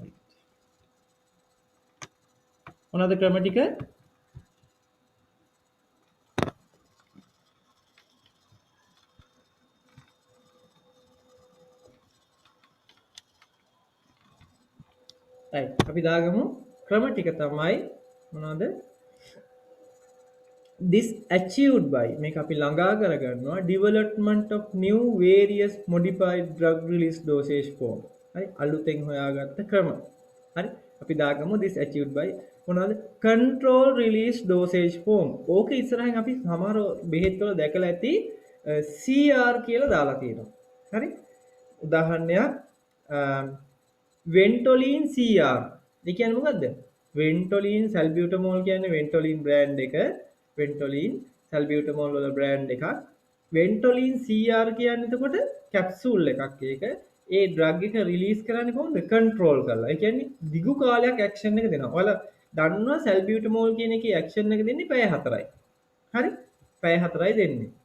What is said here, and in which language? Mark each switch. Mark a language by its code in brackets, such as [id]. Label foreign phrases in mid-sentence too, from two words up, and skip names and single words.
[si] මොනවද ක්‍රම ටික right අපි දාගමු ක්‍රම ටික තමයි මොනවද [en] this achieved by [si] මේක අපි ළඟා කරගන්නවා [en] development of new various modified drug release dosage form [si] හරි අලුතෙන් හොයාගත්ත ක්‍රම හරි අපි දාගමු [en] this achieved by [si] මොනවද [en] control release dosage form [si] ඕක ඉස්සරහින් අපි සමහර බෙහෙත් වල දැකලා ඇති CR කියලා දාලා තියෙනවා හරි උදාහරණයක් Ventolin CR ඒ කියන්නේ මොකද්ද Ventolin salbutamol කියන්නේ Ventolin brand එක Ventolin salbutamol වල brand එකක් Ventolin CR කියන්නේ එතකොට capsule එකක් ඒක ඒ drug එක release කරන්නේ කොහොමද control කරලා ඒ කියන්නේ දිගු කාලයක් action එක දෙනවා ඔයාලා දන්නවා salbutamol කියන එකේ action එක දෙන්නේ පැය 4යි හරි පැය 4යි දෙන්නේ